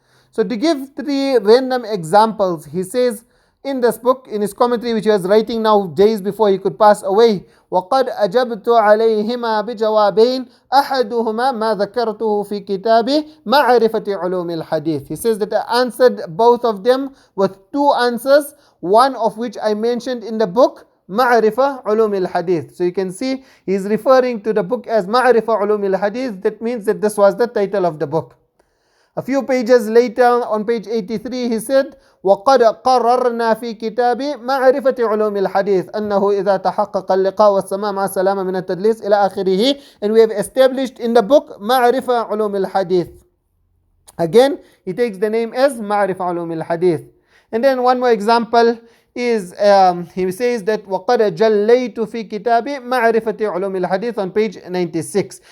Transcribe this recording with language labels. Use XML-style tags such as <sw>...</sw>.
<en>So to give 3 random examples, he says in this book, in his commentary which he was writing now days before he could pass away,</en> <ar>وَقَدْ أَجَبْتُ عَلَيْهِمَا بِجَوَابَيْنِ أَحَدُهُمَا مَا ذَكَرْتُهُ فِي كِتَابِ مَعْرِفَةِ عُلُومِ الْحَدِيثِ.</ar> <en>He says that I answered both of them with 2 answers, one of which I mentioned in the book, Ma'rifa Ulum al-Hadith. So you can see he's referring to the book as Ma'rifa Ulum al-Hadith. That means that this was the title of the book. A few pages later, on page 83, he said,</en> <ar>وَقَدْ قَرَرْنَا فِي كِتَابِ مَعْرِفَةِ عُلُومِ الْحَدِيثِ أَنَّهُ إِذَا تَحَقَّقَ اللِّقَاءُ وَالسَّمَاءُ مَعَ السَّلَامَةِ مِنَ التَّدْلِيسِ إِلَى آخِرِهِ.</ar> <en>And we have established in the book مَعْرِفَةِ عُلُومِ الْحَدِيثِ. Again, he takes the name as مَعْرِفَةِ عُلُومِ الْحَدِيثِ. And then one more example is, he says that</en> <ar>وَقَدْ جَلَّيْتُ فِي كِتَابِ مَعْرِفَةِ عُلُومِ الْحَدِيثِ</ar> <en>on page 96.</en>